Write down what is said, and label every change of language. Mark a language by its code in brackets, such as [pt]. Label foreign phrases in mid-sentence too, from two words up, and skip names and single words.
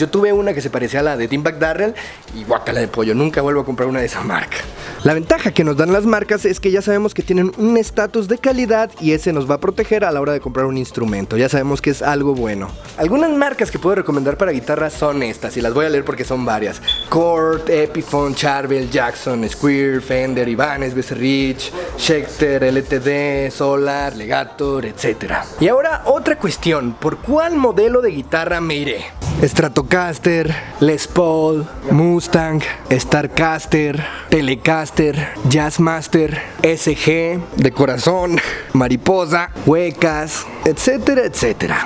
[es] Yo tuve una que se parecía a la de Dimebag Darrell y guácala de pollo, nunca vuelvo a comprar una de esa marca. La ventaja que nos dan las marcas es que ya sabemos que tienen un estatus de calidad y ese nos va a proteger a la hora de comprar un instrumento. Ya sabemos que es algo bueno. Algunas marcas que puedo recomendar para guitarras son estas y las voy a leer porque son varias: Cort, Epiphone, Charvel, Jackson, Squier, Fender, Ibanez, Becerrich, Schecter, LTD, Solar, Legator, etc. Y ahora otra cuestión: ¿por cuál modelo de guitarra me iré? Stratocaster, Les Paul, Mustang, Starcaster, Telecaster, Jazzmaster, SG, de corazón, mariposa, huecas, etcétera, etcétera.